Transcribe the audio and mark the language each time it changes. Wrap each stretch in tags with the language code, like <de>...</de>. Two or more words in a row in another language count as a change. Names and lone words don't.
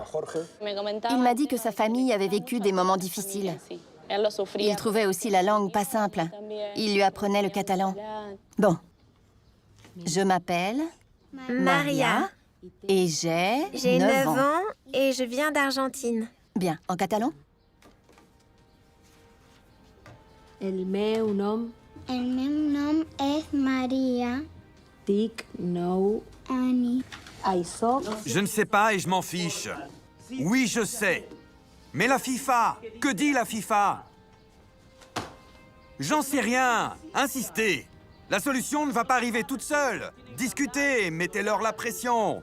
<fr>Il m'a dit que sa famille avait vécu des moments difficiles. Il trouvait aussi la langue pas simple. Il lui apprenait le catalan. Bon. Je m'appelle Maria. Et j'ai 9 ans et je viens d'Argentine. Bien. En catalan?</fr> <ca>El meu nom és Maria. Dic 9 anys.</ca> <fr>Je ne sais pas et je m'en fiche. Oui, je sais. Mais la FIFA, que dit la FIFA? J'en sais rien. Insistez. La solution ne va pas arriver toute seule. Discutez, mettez-leur la pression.</fr>